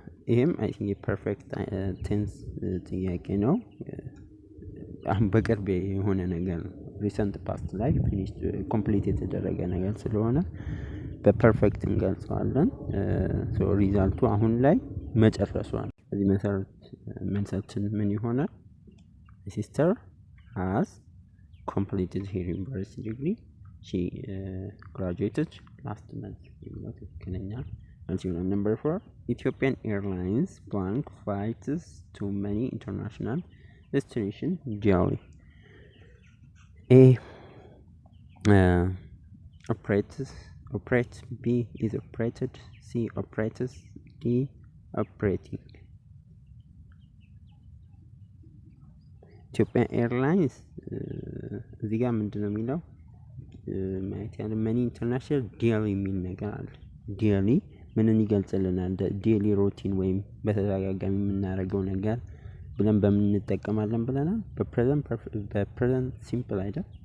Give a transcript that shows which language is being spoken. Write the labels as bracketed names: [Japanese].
[Amharic] ይሄም አይ ቲንክ የፐርፌክት ቴንስ ጥያቄ ነው። አሁን በቅርብ የሆነ ነገር ነው ሪሰንት ፓስት ላይ ፊኒሽ ኮምፕሊት የተደረገ ነገር ስለሆነ በፐርፌክት እንገልጸዋለን። ሶ ሪዛልቱ አሁን ላይ መጨረሷል። በዚህ መሰረት መልሳችን ምን ይሆናል? [English] ሲስተር has completed her university degree. She graduated last month. [Amharic] ትክክለኛ መልስ ይሆናል። [English] Number 4 Ethiopian Airlines blank flights to many international destinations daily. A operates, B is operated, C operates, D operating. [Amharic] ኢትዮጵያ ኤርላይንስ እዚህ ጋር ምንድነው የሚለው ማየት ያለ መኒ ኢንተርናሽናል ዴሊ የሚል ነገር አለ። ዴሊ ምንን ይገልጽልናል? ዴሊ ሩቲን ወይም በተደጋጋሚ የምናደርገው ነገር ብለን በምንጠቀማለን ብለናል። በፕሬዘንት ሲምፕል አይደል?